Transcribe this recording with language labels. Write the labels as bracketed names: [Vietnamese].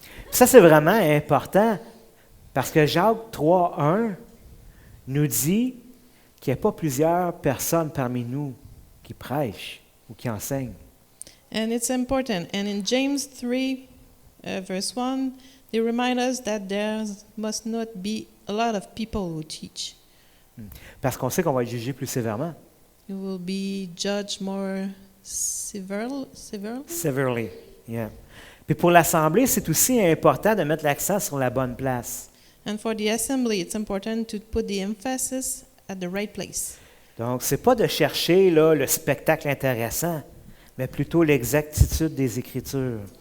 [French] Ça, c'est vraiment important parce que Jacques 3:1 nous dit qu'il n'y a pas plusieurs personnes parmi nous qui prêchent ou qui enseignent. [English] And it's important. And in James 3, verse 1, they remind us that there must not be a lot of people who teach. [French] Parce qu'on sait qu'on va être jugé plus sévèrement. [English] You will be judged more severely. Severely, yeah. [French] Puis pour l'Assemblée, c'est aussi important de mettre l'accent sur la bonne place. [English] And for the assembly, it's important to put the emphasis at the right place. [French] Donc, c'est pas de chercher là, le spectacle intéressant, mais plutôt l'exactitude des Écritures.